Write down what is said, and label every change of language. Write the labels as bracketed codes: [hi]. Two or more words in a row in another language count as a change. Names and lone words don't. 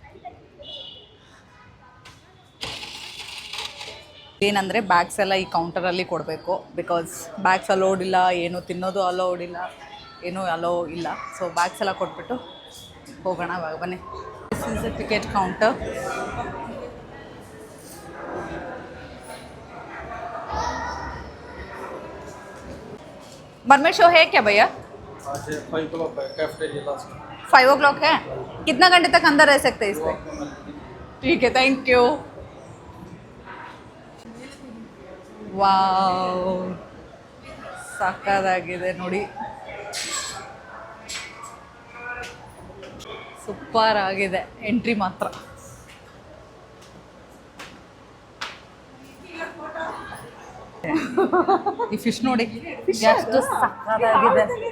[kn] ಏನಂದರೆ ಬ್ಯಾಗ್ಸ್ ಎಲ್ಲ ಈ ಕೌಂಟರಲ್ಲಿ ಕೊಡಬೇಕು, [en] because bags allowed [kn] ಇಲ್ಲ, ಏನು ತಿನ್ನೋದು ಅಲೋಡ್ ಇಲ್ಲ, ಏನೂ ಅಲೋ ಇಲ್ಲ. ಸೊ ಬ್ಯಾಗ್ಸ್ ಎಲ್ಲ ಕೊಟ್ಬಿಟ್ಟು ಹೋಗೋಣ. ಇವಾಗ ಬನ್ನಿ. [en] this is a ticket counter. mermaid show [hi] है क्या भैया? 5 o'clock है, [en] cafeteria last [hi] 5 o'clock है. कितना घंटे तक अंदर रह सकते हैं इस पे? ठीक है, [en] thank you. [kn] ವಾವ್, ಸಕ್ಕತ್ತಾಗಿದೆ ನೋಡಿ, ಸೂಪರ್ ಆಗಿದೆ. ಎಂಟ್ರಿ ಮಾತ್ರ ಈ ಫಿಶ್ ನೋಡಿ ಎಷ್ಟು ಸಕ್ಕತ್ತಾಗಿದೆ.